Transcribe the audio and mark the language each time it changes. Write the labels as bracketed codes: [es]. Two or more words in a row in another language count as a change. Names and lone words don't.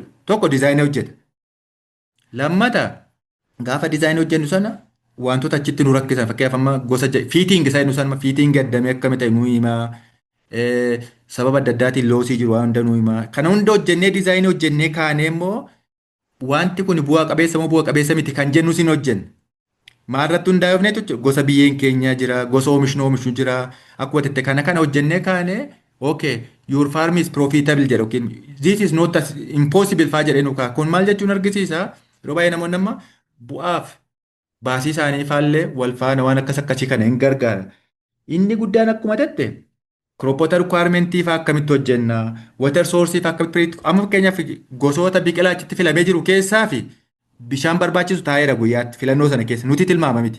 [om] Tokko diizaayinii hojjeta. Lammata gaafa diizaayinii hojjennu sana wantoota achitti nu rakkisan fakkeenyaaf amma gosa fiiting isaa nu sana fiiting gaddamee akkami ta'e nu himaa sababa adda addaatiin loosii jiru waan hunda nu himaa kana hunda hojjennee diizaayinii hojjennee kaanee immoo wanti kun bu'aa qabeessa moo bu'aa qabeessa miti kan jennu sin hojjenna. Maalirratti hundaa'e jechuudha gosa biyyeen keenyaa jira gosa oomishnu jira akkuma jette kana hojjennee kaane [en] okay your farm is profitable [om] jedha yookiin [en] this is not as impossible [om] faa jedhee nukaa kun maal jechuun argisiisa yeroo baay'ee namoonni amma bu'aaf baasii isaanii faallee wal faana waan akkas akkasii kana hin gargaara. Inni guddaan akkuma jette kiroopota rikwaarmentii faa akkamitti hojjenna water soorsii faa akkamitti amma fakkeenyaaf gosoota biqilaa achitti filamee jiru keessaa fi bishaan barbaachisu taa'eera guyyaatti filannoo sana keessa nuti tilmaama miti.